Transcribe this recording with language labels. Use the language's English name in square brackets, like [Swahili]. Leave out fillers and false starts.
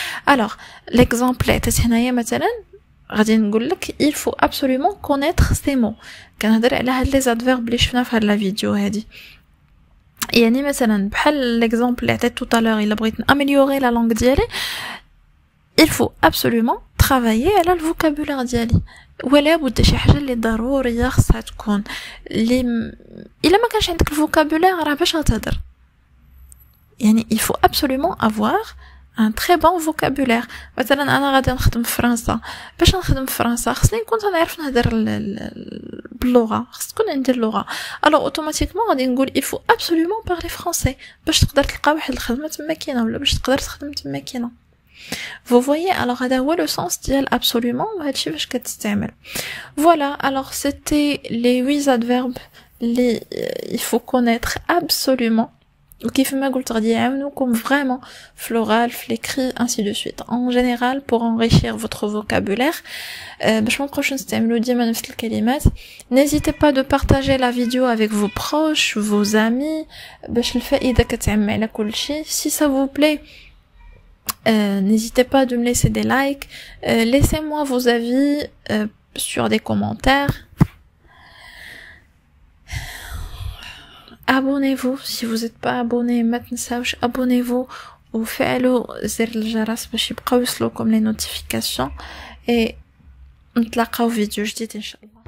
[French] alors l'exemple [Arabic] عطيت هنايا مثلا غادي نقول لك [French] il faut absolument connaître ces mots. [Arabic] كنهضر على هاد لي adverbes اللي شفنا في هاد لا فيديو هادي. يعني مثلا بحال l'exemple اللي عطيت tout à l'heure الا بغيت améliorer la langue ديالي [French] il faut absolument travailler [Arabic] على الفوكابولار ديالي. ولا بد شي حاجه اللي ضروريه خصها تكون اللي الا ما كانش عندك الفوكابولار راه باش غتهضر. [French] يعني il faut absolument avoir un très bon vocabulaire. [Arabic] مثلا انا غادي نخدم في فرنسا، باش نخدم في فرنسا خصني نكون نعرف نهضر باللغه، خص تكون عندي اللغه. الو اوتوماتيكمون غادي نقول [French] il faut absolument parler français [Arabic] باش تقدر تلقى واحد الخدمه تما كاينه ولا باش تقدر تخدم تما كاينه. [French] Vous voyez, alors هذا هو le sens ديال absolument [Arabic] وهادشي فاش كتستعمل. [French] Voilà, alors c'était les 8 adverbes اللي il faut connaître absolument. [Arabic] وكيف ما قلت غادي يعاونوكم vraiment في l'oral, في l'écrit, ainsi de suite. [French] En général, pour enrichir votre vocabulaire, [Arabic] باش ما نبقاوش نستعملو ديما نفس الكلمات. [French] N'hésitez pas de partager la vidéo avec vos proches, vos amis, [Arabic] باش الفائدة كتعم على كل شيء. [French] Si ça vous plaît, n'hésitez pas de me laisser des likes, laissez-moi vos avis sur des commentaires. Abonnez-vous si vous n'êtes pas abonné, [Arabic] ما تنساوش abonnez-vous وفعلوا زر الجرس باش يبقاو يوصلوكم les notifications et نتلاقاو فيديو جديد ان شاء الله.